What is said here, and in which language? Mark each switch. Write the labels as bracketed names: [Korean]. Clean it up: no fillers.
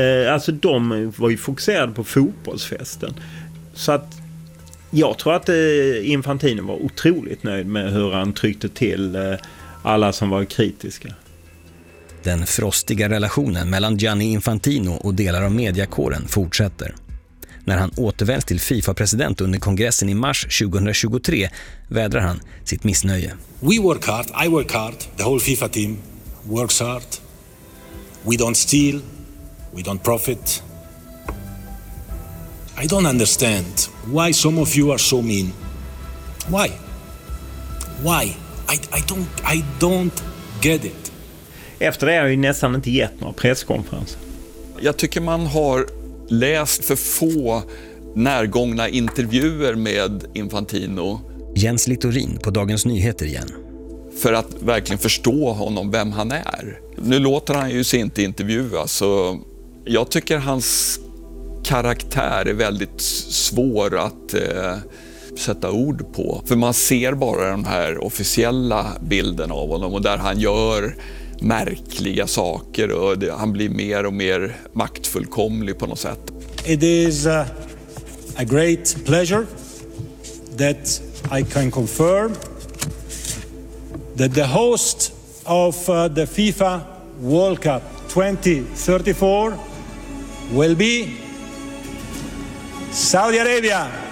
[Swedish] Alltså de var ju fokuserade på fotbollsfesten. Så att jag tror att Infantino var otroligt nöjd med hur han tryckte till alla som var kritiska. Den frostiga relationen mellan Gianni Infantino och delar av mediakåren fortsätter. När han återvänds till FIFA-president under kongressen i mars 2023 vädrar han sitt missnöje. [English] We work hard, I work hard, the whole FIFA team works hard. We don't steal, we don't profit. I don't understand why some of you are so mean. Why? Why? I don't get it. [Swedish] Efter det har jag ju nästan inte gett några presskonferenser. Jag tycker man har läst för få närgångna intervjuer med Infantino. Jens Littorin på Dagens Nyheter igen. För att verkligen förstå honom, vem han är. Nu låter han ju sig inte intervjua, så jag tycker hans karaktär är väldigt svår att sätta ord på. För man ser bara den här officiella bilden av honom, och där han gör märkliga saker och det, han blir mer och mer maktfullkomlig på något sätt. [English] It is a great pleasure that I can confirm that the host of the FIFA World Cup 2034 will be Saudi Arabia.